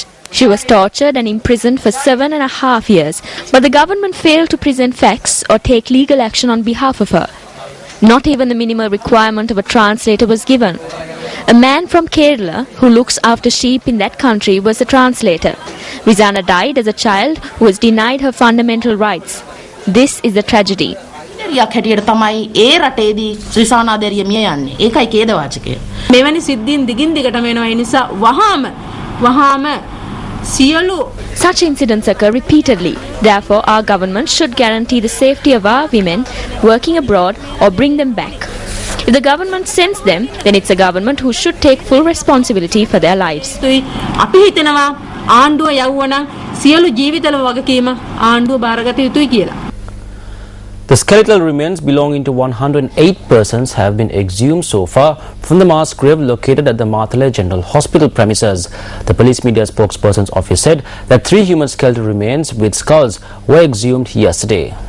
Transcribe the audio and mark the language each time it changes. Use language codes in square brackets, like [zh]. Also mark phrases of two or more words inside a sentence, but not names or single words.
[en] She was tortured and imprisoned for 7.5 years, but the government failed to present facts or take legal action on behalf of her. Not even the minimal requirement of a translator was given. A man from Kerala who looks after sheep in that country was a translator. Rizana died as a child who was denied her fundamental rights. This is a tragedy. [si] යක් හැටියට තමයි ඒ රටේදී ත්‍රිසානා දෙරිය මිය යන්නේ. ඒකයි ඛේදවාචකය. මෙවැනි සිද්ධීන් දිගින් දිගටම වෙනවා. ඒ නිසා වහාම සියලු [en] Such incidents occur repeatedly. Therefore, our government should guarantee the safety of our women working abroad or bring them back. If the government sends them, then it's a government who should take full responsibility for their lives. [si] අපි හිතනවා ආණ්ඩුව යවුවනම් සියලු ජීවිතවල වගකීම ආණ්ඩුව බාරගත යුතුයි කියලා. [en] The skeletal remains belonging to 108 persons have been exhumed so far from the mass grave located at the Mathale General Hospital premises. The police media spokesperson's office said that 3 human skeletal remains with skulls were exhumed yesterday.